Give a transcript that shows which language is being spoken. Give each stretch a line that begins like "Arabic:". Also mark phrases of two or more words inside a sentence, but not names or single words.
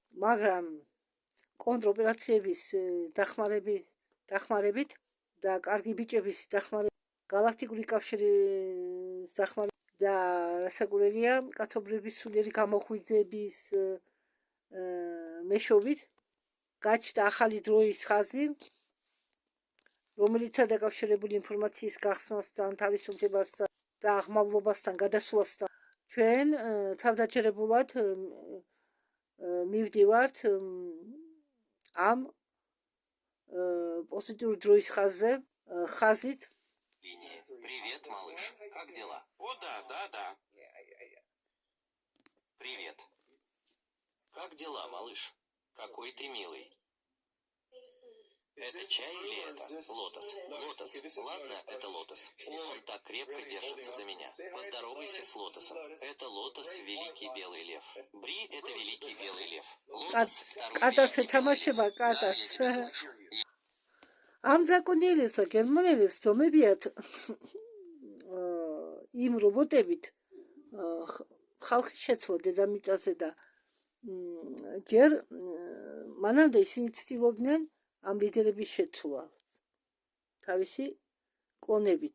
Georgian: მაგრამ კონტროპერაციების დახმარებით და კარგი ბიჭების დახმარებით, გალაქტიკური კავშირის დახმარებით და რასაკვირველია, კაცობრიობის სულიერი გამოღვიძების მეშვეობით გაჩნდა ახალი დროის ხაზი, რომელიც დაკავშირებული ინფორმაციის გახსნასთან, თავისუფლებასთან და აღმავლობასთან გადასვლასთან. ჩვენ თავდაჯერებულად მივდივართ ამ позитивной დროის ხაზით.
Russian: Привет, малыш. Как дела? О, да. Привет. Как дела, малыш? Какой ты милый. Это чай или это? Лотос. Лотос. Ладно, это Лотос. Он так крепко держится за меня. Поздоровайся с Лотосом. Это Лотос, великий белый лев. Бри — это великий белый лев. Лотос — второй великий белый лев. Да, я тебя слышу.
Georgian: ამ დრაკონელებს და გერმანელებს ძომებიათ იმ რობოტებით ხალხი შეცვლა დედამიწაზე და ჯერ მანამდე ისინი ცდილობდნენ ამ ლიდერების შეცვლა თავისი კლონებით.